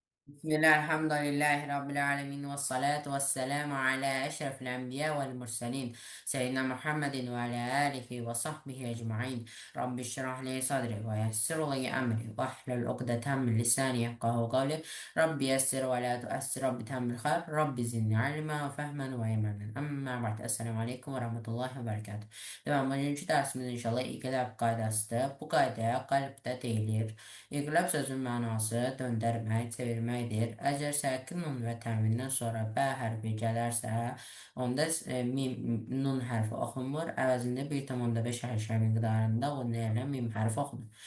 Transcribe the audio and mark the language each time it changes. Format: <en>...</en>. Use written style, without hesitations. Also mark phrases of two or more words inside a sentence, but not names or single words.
<ar>بسم الله الحمد لله رب العالمين والصلاة والسلام على أشرف الأنبياء والمرسلين سيدنا محمد وعلى آله وصحبه أجمعين. رب اشرح لي صدري ويسر لي أمري واحلل عقدة من لساني يفقهوا قولي. رب يسر ولا تؤسر، رب تهم الخير، رب زدني علما وفهما وإيمانا. أما بعد، السلام عليكم ورحمة الله وبركاته.</ar> <az>Bugünkü dərsimiz inşallah iqlab qaydasıdır. Bu qaydaya qalbdə deyilir. İnqilab sözünün mənası döndərmək, çevirməkdir. Əgər səkin nun və tənvindən sonra bə hərfi gələrsə, onda nun hərfi oxunmur. Əvəzində 1,5 hərfə miqdarında o nə mim hərfi oxunur.</az>